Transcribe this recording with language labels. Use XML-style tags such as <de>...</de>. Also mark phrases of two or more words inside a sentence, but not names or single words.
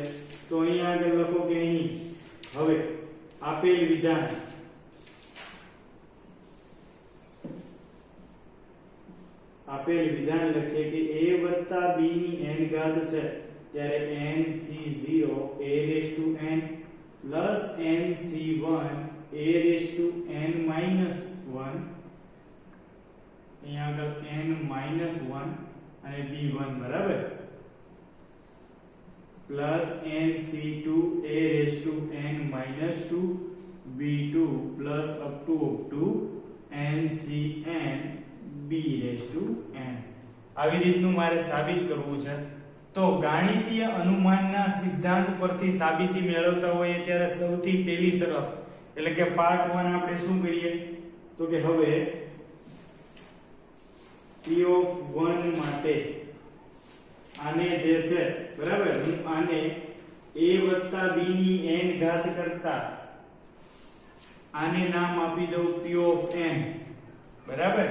<gu>તો અહીં આગળ લખો કે અહીં હવે આપેલ વિધાન લખીએ કે a + b ની n ઘાત છે ત્યારે nc0 a(n) plus nc1 a(n-1) અહીંયા આગળ n-1 અને b1 બરાબર,</gu> <en>plus nc2 a(n-2) b2 plus up to ncn b(n).</en> <gu>આવી રીતનું મારે સાબિત કરવું છે. તો ગાણિતીય અનુમાનના સિદ્ધાંત પરથી સાબિતી મેળવતા હોઈએ ત્યારે સૌથી પહેલી શરત એટલે કે પાર્ટ 1 આપણે શું કરીએ તો કે હવે p(1) માટે આને જે છે બરાબર, હું આને a + b ની n ઘાત કરતા આને નામ આપી દઉં p(n) બરાબર.</gu>